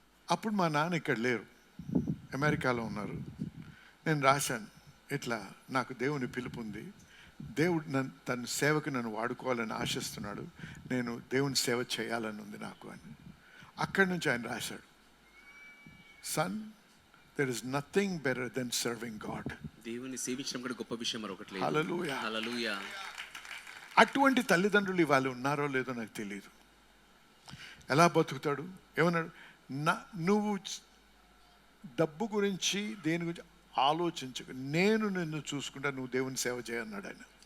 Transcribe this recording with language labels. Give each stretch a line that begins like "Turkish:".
Telugu: అప్పుడు మా నాన్న ఇక్కడ లేరు, అమెరికాలో ఉన్నారు. నేను రాశాను, ఇట్లా నాకు దేవుని పిలుపు ఉంది, దేవుడు తన సేవకు నన్ను వాడుకోవాలని ఆశిస్తున్నాడు, నేను దేవుని సేవ చేయాలని ఉంది నాకు అని. అక్కడి నుంచి ఆయన రాశాడు, sun,
English: there is nothing better than serving God.
Telugu: దేవుని సేవించడం కూడా గొప్ప విషయం మరొకటి లేదు. హల్లెలూయా, హల్లెలూయా. అటువంటి తల్లిదండ్రులు ఇవాళ ఉన్నారో లేదో నాకు తెలియదు. ఎలా బతుకుతాడు? ఏమన్నాడు? నువ్వు డబ్బు గురించి దేని గురించి ఆలోచించకు, నేను నిన్ను చూసుకుంటా, నువ్వు దేవుని సేవ చేయన్నాడు ఆయన.